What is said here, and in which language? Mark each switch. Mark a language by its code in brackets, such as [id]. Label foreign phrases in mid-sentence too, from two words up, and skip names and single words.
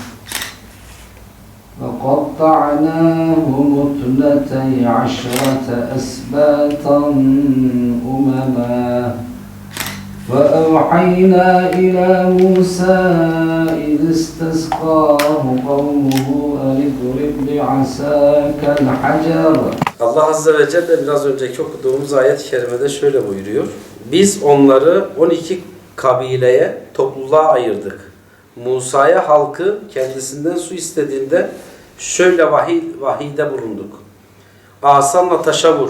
[ar] وَقَطَّعْنَاهُمُ اثْنَتَيْ عَشْرَةَ أَسْبَاطًا أُمَمًا وَأَوْحَيْنَا إِلَى مُوسَى إِذِ اسْتَسْقَاهُ قَوْمُهُ أَنِ اضْرِبْ بِعَصَاكَ الْحَجَرَ. [tr] Allah Azze ve Celle biraz önceki okuduğumuz ayet-i kerimede şöyle buyuruyor. Biz onları 12 kabileye, topluluğa ayırdık. Musa'ya halkı kendisinden su istediğinde şöyle vahide bulunduk. Asanla taşa vur.